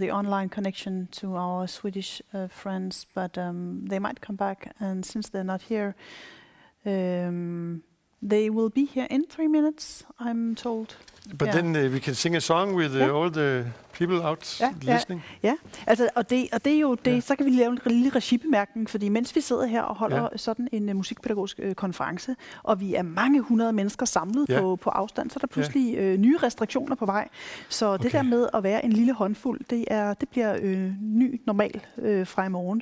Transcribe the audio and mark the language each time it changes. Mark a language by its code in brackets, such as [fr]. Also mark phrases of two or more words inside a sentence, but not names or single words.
[en] the online connection to our Swedish friends, but they might come back. And since they're not here, They will be here in 3 minutes, I'm told. But then we can sing a song with all the people out listening. [da] Ja, altså, og det er jo det, så kan vi lave en lille regibemærkning, fordi mens vi sidder her og holder sådan en musikpædagogisk konference, og vi er mange hundrede mennesker samlet på afstand, så er der pludselig nye restriktioner på vej. Så det der med at være en lille håndfuld, det bliver ny normal fra i morgen.